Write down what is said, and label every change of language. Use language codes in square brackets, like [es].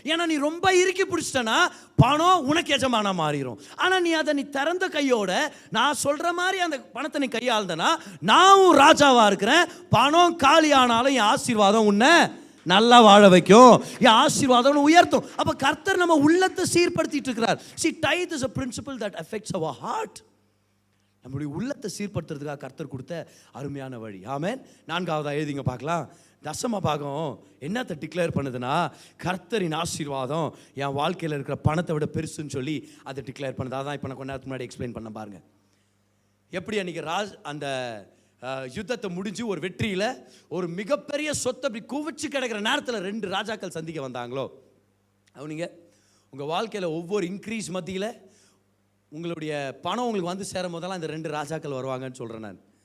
[ta] ஏன்னா நீ ரொம்ப இறுக்கி பிடிச்சிட்டனா பணம் உனக்கு எஜமானா மாறிடும். ஆனால் நீ அதை திறந்த கையோட நான் சொல்கிற மாதிரி அந்த பணத்தை நீ கையாளுந்தனா, நானும் ராஜாவாக இருக்கிறேன், பணம் காலி ஆனாலும் என் ஆசீர்வாதம் உன்னை நல்லா வாழ வைக்கும், என் ஆசீர்வாதம் உயர்த்தும். அப்போ கர்த்தர் நம்ம உள்ளத்தை சீர்படுத்திட்டு இருக்கிறார். [en] See, tithe is a principle that affects our heart. [ta] நம்முடைய உள்ளத்தை சீர்படுத்துறதுக்காக கர்த்தர் கொடுத்த அருமையான வழி. ஆமென். 4வது எழுதிங்க பார்க்கலாம். தசம பாகம் என்னத்தை டிக்ளேர் பண்ணுதுன்னா, கர்த்தரின் ஆசீர்வாதம் என் வாழ்க்கையில் இருக்கிற பணத்தை விட பெருசுன்னு சொல்லி அதை டிக்ளேர் பண்ணுது. அதான் இப்போ நான் கொஞ்ச நேரத்துக்கு முன்னாடி எக்ஸ்பிளைன் பண்ண பாருங்க. எப்படி அன்றைக்கி அந்த யுத்தத்தை முடிஞ்சு ஒரு வெற்றியில் ஒரு மிகப்பெரிய சொத்தை அப்படி குவிச்சு கிடக்கிற நேரத்தில் 2 ராஜாக்கள் சந்திக்க வந்தாங்களோ, அவனிங்க உங்கள் வாழ்க்கையில் ஒவ்வொரு இன்க்ரீஸ் மத்தியில் உங்களுடைய பணம் உங்களுக்கு வந்து சேரும் போதெல்லாம் இந்த 2 ராஜாக்கள் வருவாங்கன்னு சொல்கிறேன் நான்.